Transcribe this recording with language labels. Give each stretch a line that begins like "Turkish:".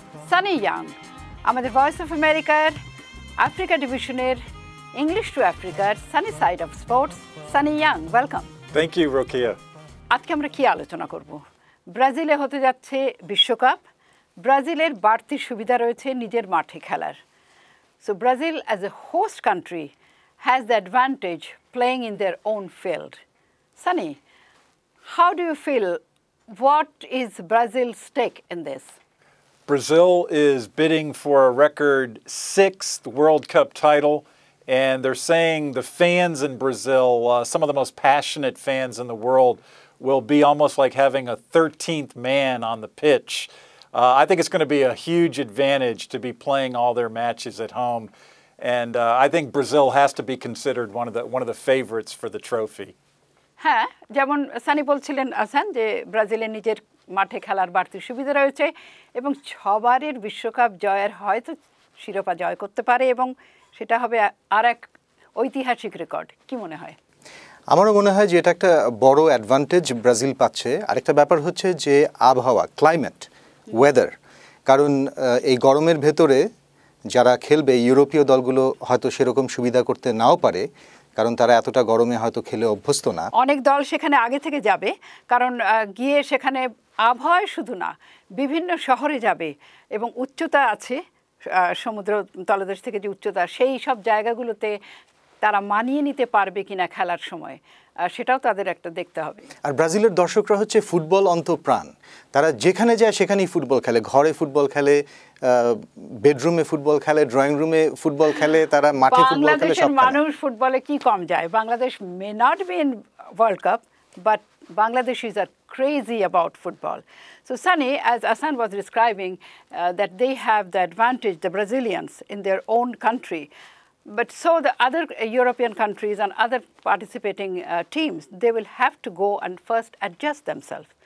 Bangla: Sunny young, আমাদের voice of আমেরিকার Africa ডিভিশনের ইংলিশ টু আফ্রিকার Sunny side of sports. Sunny young, welcome.
English: Thank you Rokeya.
Bangla: আজকে আমরা কি আলোচনা করব? ব্রাজিলে হতে যাচ্ছে বিশ্বকাপ। ব্রাজিলের বাড়তি সুবিধা রয়েছে নিজের মাঠে খেলার।
English: So Brazil as a host country has the advantage playing in their own field. Sunny, how do you feel? What is Brazil's stake in this? Brazil is bidding for a record 6th World Cup title, and they're saying the fans in Brazil, some of the most passionate fans in the world, will be almost like having a 13th man on the pitch. I think it's going to be a huge advantage to be playing all their matches at home, and I think Brazil has to be considered one of the favorites for the trophy.
Bangla: হ্যাঁ, যেমন সানি বলছিলেন আসান, যে ব্রাজিলের নিজের মাঠে খেলার বাড়তি সুবিধা রয়েছে এবং ছবারের বিশ্বকাপ জয়ের হয়তো শিরোপা জয় করতে পারে এবং সেটা হবে আর এক ঐতিহাসিক রেকর্ড। কি মনে হয়? আমারও মনে হয় যে এটা একটা বড় অ্যাডভান্টেজ ব্রাজিল পাচ্ছে। আরেকটা ব্যাপার হচ্ছে যে আবহাওয়া, ক্লাইমেট, ওয়েদার। কারণ এই গরমের ভেতরে যারা খেলবে, ইউরোপীয় দলগুলো হয়তো সেরকম সুবিধা করতে নাও পারে, কারণ তারা এতটা গরমে হয়তো খেলে অভ্যস্ত না। অনেক দল সেখানে আগে থেকে যাবে, কারণ গিয়ে সেখানে আবহাওয়া শুধু না, বিভিন্ন শহরে যাবে এবং উচ্চতা আছে, সমুদ্র তলদেশ থেকে যে উচ্চতা, সেই সব জায়গাগুলোতে তারা মানিয়ে নিতে পারবে কিনা খেলার সময়, সেটাও তাদের একটা দেখতে হবে। আর ব্রাজিলের দর্শকরা হচ্ছে ফুটবল অন্তঃপ্রাণ। তারা যেখানে যায় সেখানেই ফুটবল খেলে, ঘরে ফুটবল খেলে, বেডরুমে ফুটবল খেলে, ড্রয়িং রুমে ফুটবল খেলে, তারা মাঠে ফুটবল খেলে। বাংলাদেশের মানুষ ফুটবলে কি কম যায়?
English: Bangladesh may not be in World Cup, but Bangladeshis are crazy about football. So Sunny, as Asan was describing, that they have the advantage, the Brazilians, in their own country. But so the other European countries and other participating teams, they will have to go and first adjust themselves.